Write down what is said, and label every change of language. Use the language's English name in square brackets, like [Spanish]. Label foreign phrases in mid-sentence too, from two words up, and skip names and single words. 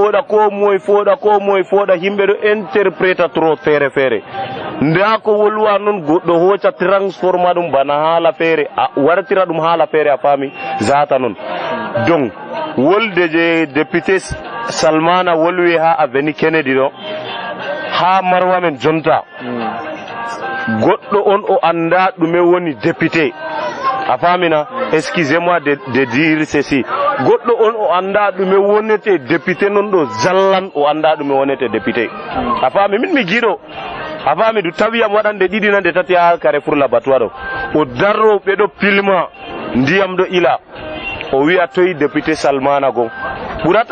[Fula] fooɗa yimɓe ɗo interpréta trop feere feere nda ko wolwa noon goɗɗo hooca transforma ɗum bana haala feere a wartira ɗum haala feere a faami zata noon donc wolde je député Salmana wolwi ha Avenue Kennedy ɗo ha Marwa men jonta goɗɗo on o anda ɗume woni député a famina [French] excusez-moi de dire ceci [Fula] goɗɗo on o anda ɗume wonete député non ɗo zallan o anda ɗume wonete député a fami min mi giɗo a fami du tawiyam waɗande ɗiɗi nande tati ha Carrefour l'abattoir ɗo o darro ɓeɗo pilma ndiyam ɗo ila o wiya toyi député Salmana gon ɓurata